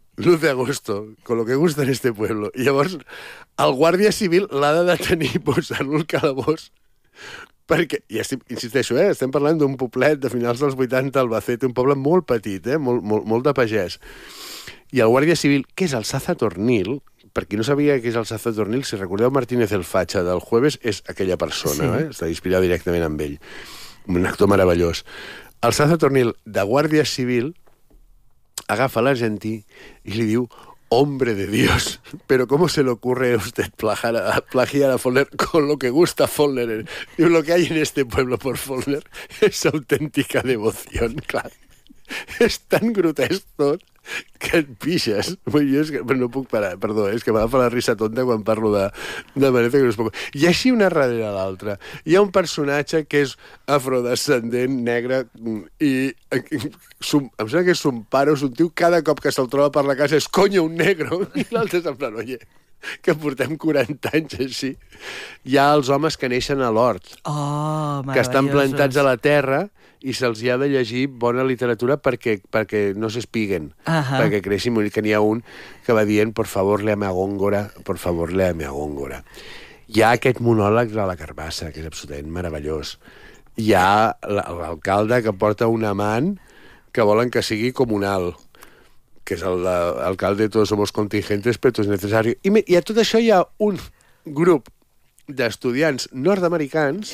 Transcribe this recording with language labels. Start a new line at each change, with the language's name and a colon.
Spanish: Luz de agosto, con lo que gusta en este pueblo.
Catalan: I llavors el guàrdia civil l'ha de detenir posant-lo al calabós perquè, i estic, insisteixo, estem parlant d'un poblet de finals dels 80 Albacete, un poble molt petit, molt de pagès. I el guàrdia civil, que és el Sazatornil, per qui no sabia que és el Sazatornil, si recordeu Martínez el Facha del Jueves, és aquella persona, sí. Està inspirat directament amb ell. Un actor meravellós. El Sazatornil, de guàrdia civil, agafa l'argentí i li diu:
Spanish: hombre de Dios, pero ¿cómo se le ocurre a usted plagiar a Follner con lo que gusta Follner? Digo, lo que hay en este pueblo por Follner es auténtica devoción, claro. Es tan grotesco que
Catalan: et pixes. Bueno, jo és que, no puc parar, perdó, és que m'agafa la risa tonta quan parlo de manera que no es puc. I així una darrere l'altra. Hi ha un personatge que és afrodescendent, negre, i em sembla que és un pare o un tio, cada cop que se'l troba per la casa és
Spanish: coño, un negre,
Catalan: i l'altre és en plan, oye, que portem 40 anys així. Hi ha els homes que neixen a l'hort, que estan plantats a la terra, i se'ls ha de llegir bona literatura perquè no s'espiguen, perquè creixin. Que n'hi ha un que va dient:
Spanish: por favor, léame a Góngora, por favor, léame a Góngora.
Catalan: Hi ha aquest monòleg de la carbassa, que és absolutament meravellós. Hi ha l'alcalde que porta un amant que volen que sigui comunal, que és l'alcalde de
Spanish: todos somos contingentes, pero es necesario.
Catalan: I a tot això hi ha un grup d'estudiants nord-americans,